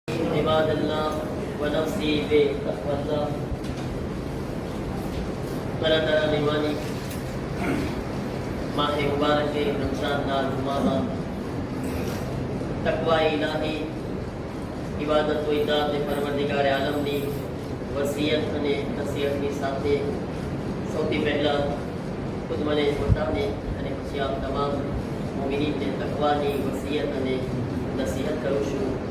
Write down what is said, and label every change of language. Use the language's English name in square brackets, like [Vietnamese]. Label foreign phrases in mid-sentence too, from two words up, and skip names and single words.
[Arabic] عباد الله ونفسي بتقوى الله [Urdu] برادر ایمانی ماہ مبارک رمضان [Gujarati] ના જુમામાં તકવા ઇલાહી ઇબાદત વ ઇતાઅત પરવરદિગાર આલમની વસિયત અને નસીહતની સાથે સૌથી પહેલા ખુદ મને પોતાને અને પછી આપ તમામ મુમિનીનને તકવાની વસિયત અને નસીહત કરું છું.